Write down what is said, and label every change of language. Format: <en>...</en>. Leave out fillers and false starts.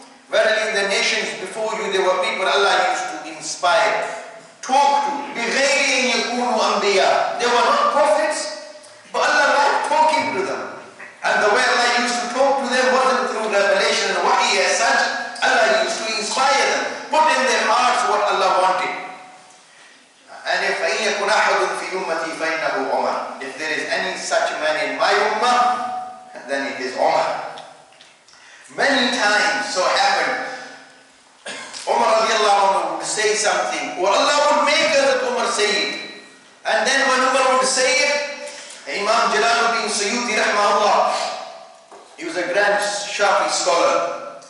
<en>Verily, in the nations before you, there were people Allah used to inspire, talk to,</en> <ar>بِغَيْرِ أَنْ يَكُونُوا أَنْبِيَاء.</ar> <en>They were not prophets, but Allah liked talking to them. And the way Allah used to talk to them wasn't through revelation and wahi as such. Allah used to inspire them, put in their hearts what Allah wanted.</en> <ar>And if أَيَّكُنْ أَحَدٌ فِي أُمَّتِي فَإِنَّهُ عُمَرٌ.</ar> <en>If there is any such man in my ummah, then it is Umar. Many times so happened, Umar radiallahu anhu would say something, or Allah would make Umar say it. And then when Umar would say it, Imam Jalaluddin Suyuti rahmahullah, he was a grand Shafi scholar.</en>